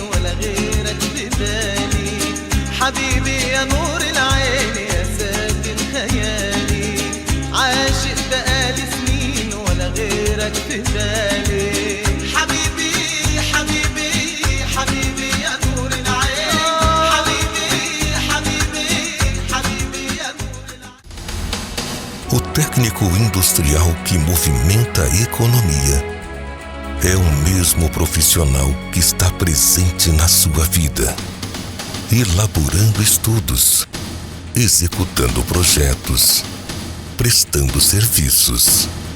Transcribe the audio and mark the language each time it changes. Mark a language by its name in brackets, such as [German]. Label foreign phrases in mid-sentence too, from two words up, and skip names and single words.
[Arabic] ولا غيرك في بالي حبيبي يا نور العين يا ساكن خيالي عاشق بقالي سنين ولا غيرك في بالي حبيبي حبيبي حبيبي يا نور العين حبيبي حبيبي حبيبي يا نور العين. [Portuguese] O técnico industrial que movimenta a economia é o mesmo profissional que está presente na sua vida, elaborando estudos, executando projetos, prestando serviços.